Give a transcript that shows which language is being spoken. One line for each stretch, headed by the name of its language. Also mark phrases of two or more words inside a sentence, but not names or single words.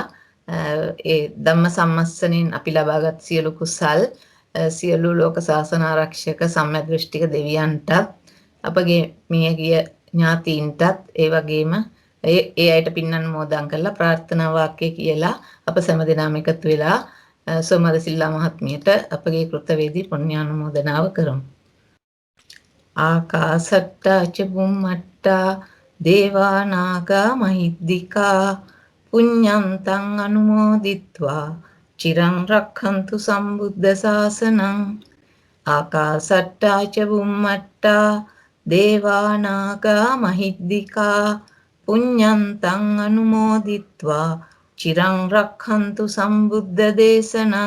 Sinhala: ඒ ධම්ම සම්මස්සනෙන් අපි ලබාගත් සියලු කුසල් සියලු ලෝක ශාසන ආරක්ෂක සම්මදෘෂ්ටික දෙවියන්ටත් අපගේ මියගිය ඥාතීන්ටත් ඒ වගේම ඒ අයට පින් අනුමෝදන් කරලා ප්‍රාර්ථනා වාක්‍ය කියලා අප සෑම දෙනාම එකතු වෙලා සෝමද සිල්ලා මහත්මියට අපගේ කෘතවේදී පුණ්‍යානුමෝදනාව කරමු.
Pali: ආකාසට්ටා ච බුම්මට්ටා දේවා නාග මහිද්దికා පුඤ්ඤන්තං අනුමෝදිත්වා චිරං රක්ඛන්තු සම්බුද්ධ ශාසනං. ආකාසට්ටා ච බුම්මට්ටා දේවා නාග මහිද්దికා පුඤ්ඤන්තං අනුමෝදිත්වා චිරං රක්ඛන්තු සම්බුද්ධ දේශනං.